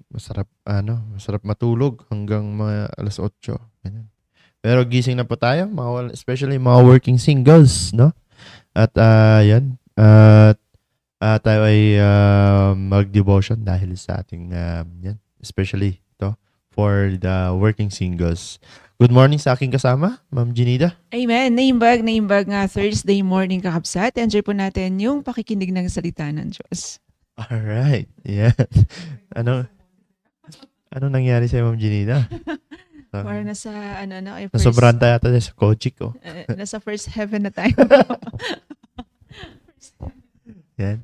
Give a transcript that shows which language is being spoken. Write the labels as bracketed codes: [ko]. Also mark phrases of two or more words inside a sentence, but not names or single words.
[tl] Masarap matulog hanggang mga alas 8. Ganyan. Pero gising na po tayo, especially mga [en] working singles, [tl] no? At yan. At tayo ay mag-devotion dahil sa ating yan, [en] especially to for the working singles. Good morning [tl] sa aking kasama, Ma'am Ginida. Amen. [ilo] Naimbag nga [en] Thursday morning [ilo] kakabsat. [tl] Enjoy po natin yung pakikinig ng salita ng Diyos. [en] Alright. Yeah. [tl] Ano nangyari sa Ma'am Ginida? Para nasa, nasobrang tayo tayo sa kotse ko. Nasa [en] first heaven [tl] na tayo. Yan.